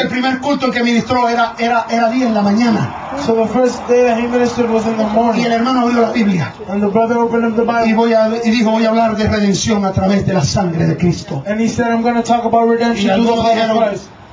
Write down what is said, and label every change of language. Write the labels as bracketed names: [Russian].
[Spanish] El primer culto que ministró era día en la mañana. [English] So the first day that he ministered was in the morning. [Spanish] Y el hermano abrió la Biblia. [English] And the brother opened up the Bible. [Spanish] Y dijo, voy a hablar de redención a través de la sangre de Cristo. [English] And he said, I'm going to talk about redemption through the blood of Christ.